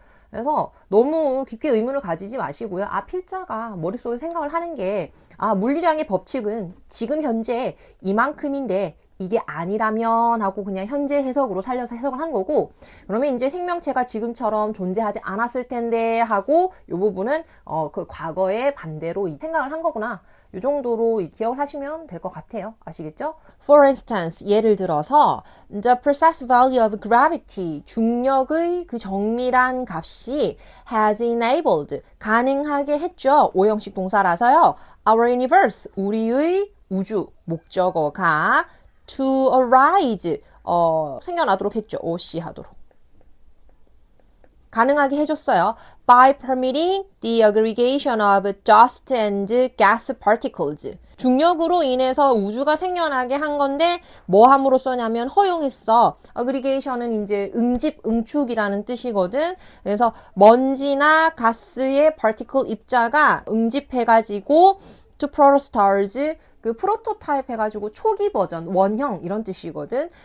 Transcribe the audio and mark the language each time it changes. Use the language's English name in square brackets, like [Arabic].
[Korean] 그래서 너무 깊게 의문을 가지지 마시고요. 필자가 머릿속에 생각을 하는 게, 물리량의 법칙은 지금 현재 이만큼인데 이게 아니라면 하고 그냥 현재 해석으로 살려서 해석을 한 거고, 그러면 이제 생명체가 지금처럼 존재하지 않았을 텐데 하고 이 부분은 과거의 반대로 생각을 한 거구나. 이 정도로 기억을 하시면 될 것 같아요. 아시겠죠? [English] For instance, [Korean] 예를 들어서 [English] the precise value of gravity, [Korean] 중력의 정밀한 값이 [English] has enabled, [Korean] 가능하게 했죠. 오형식 동사라서요. [English] Our universe, [Korean] 우리의 우주, 목적어가 [English] to arise, [Korean] 생겨나도록 했죠. OC 하도록. 가능하게 해줬어요. [English] By permitting the aggregation of dust and gas particles. [Korean] 중력으로 인해서 우주가 생겨나게 한 건데 뭐 함으로써냐면 허용했어. aggregation은 이제 응집, 응축이라는 뜻이거든. 그래서 먼지나 가스의 particle 입자가 응집해가지고 [English] to protostars [Korean] 그 프로토타입 해가지고 초기 버전, 원형 이런 뜻이거든.